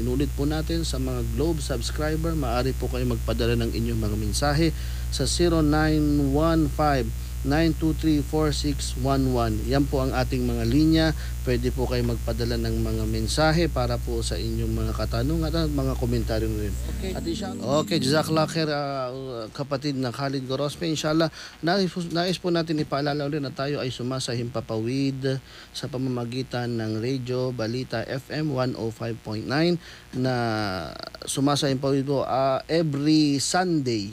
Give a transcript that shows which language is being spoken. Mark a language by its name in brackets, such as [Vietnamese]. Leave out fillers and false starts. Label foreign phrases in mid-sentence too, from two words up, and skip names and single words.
[Filipino] Inulit po natin, sa mga Globe subscriber, maaari po kayo magpadala ng inyong mga mensahe sa 0915-923-4611. Yan po ang ating mga linya. Pwede po kayo magpadala ng mga mensahe para po sa inyong mga katanungan at mga komentaryo rin. Okay, [Arabic] جزاك الله خير [Filipino] kapatid na Khalid Gorospe. Inshallah, nais po natin ipaalala ulit na tayo ay sumasahimpapawid sa pamamagitan ng Radio Balita FM 105.9 na sumasahimpapawid po [English] every Sunday.